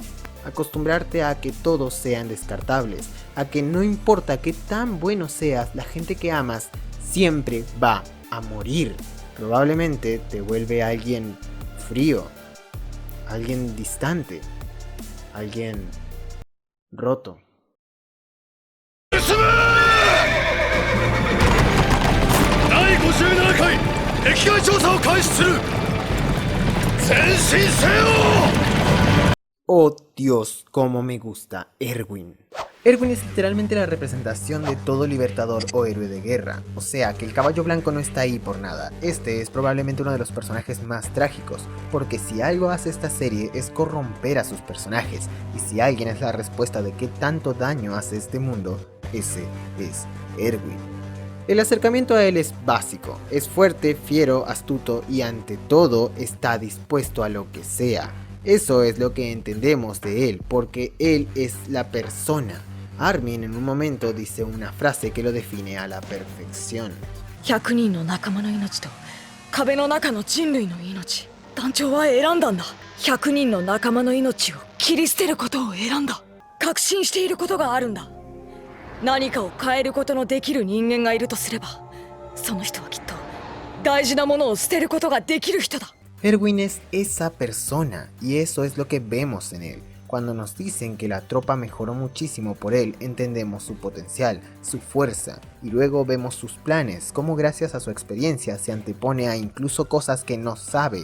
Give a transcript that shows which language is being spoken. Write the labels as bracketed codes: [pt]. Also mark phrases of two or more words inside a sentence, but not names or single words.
[es] Acostumbrarte a que todos sean descartables, a que no importa qué tan bueno seas, la gente que amas siempre va a morir. Probablemente te vuelve alguien frío, alguien distante, alguien roto. [ja] 第57回壁外調査を開始する。前進せよ。 [es] Oh Dios, cómo me gusta Erwin. Erwin es literalmente la representación de todo libertador o héroe de guerra, o sea que el caballo blanco no está ahí por nada. Este es probablemente uno de los personajes más trágicos, porque si algo hace esta serie es corromper a sus personajes, y si alguien es la respuesta de qué tanto daño hace este mundo, ese es Erwin. El acercamiento a él es básico, es fuerte, fiero, astuto y ante todo está dispuesto a lo que sea. Eso es lo que entendemos de él, porque él es la persona. Armin en un momento dice una frase que lo define a la perfección. [ja] 100 人の仲間の命と壁の中の人類の命、団長は選んだんだ。100人の仲間の命を切り捨てることを選んだ。確信していることがあるんだ。何かを変えることのできる人間がいるとすれば、その人はきっと大事なものを捨てることができる人だ。 [es] Erwin es esa persona, y eso es lo que vemos en él. Cuando nos dicen que la tropa mejoró muchísimo por él, entendemos su potencial, su fuerza, y luego vemos sus planes, cómo gracias a su experiencia se antepone a incluso cosas que no sabe.